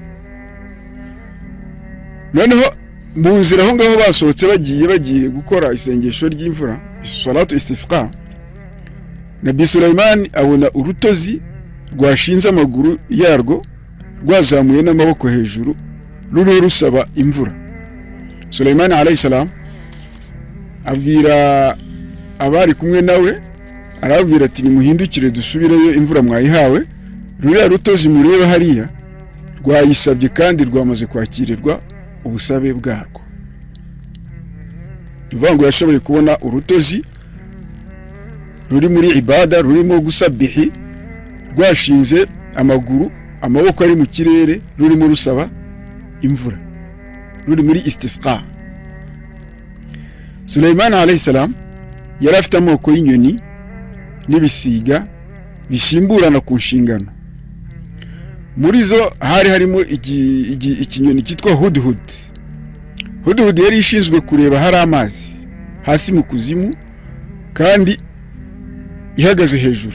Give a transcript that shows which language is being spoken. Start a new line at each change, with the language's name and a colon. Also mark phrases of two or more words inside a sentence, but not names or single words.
Kinyarwanda: noneho mu nzira aho ngaho basohotse bagiye gukora isengesho ry'imvura,
Arabic: salatu istisqa,
Kinyarwanda: Nabi Sulaiman abona urutozi rwashinze amaguru yarwo rwazamuye n'amaboko hejuru ruriho rusaba imvura. Sulaiman
Arabic: alayhi salam
Kinyarwanda: abwira abari kumwe nawe, arabwira ati nimuhindukire dusubireyo, imvura mwayihawe, ruriya rutozi mureba hariya rwayisabye kandi rwamaze kwakirirwa ubusabe bwarwo. Bivuga ngo yashoboye kubona urutozi ruri muri ibada, rurimo gusabihi, rwashinze amaguru, amaboko ari mu kirere, rurimo rusaba imvura, ruri muri istisqa. Sulaiman
Arabic: alayhi salam
Kinyarwanda: yari afite amoko y'inyoni n'ibisiga bisimburana ku nshingano. Muri zo hari harimo ikinyoni cyitwa hudhud. Hudhud yari ishinzwe kureba hari amazi hasi mu kuzimu kandi ihagaze hejuru.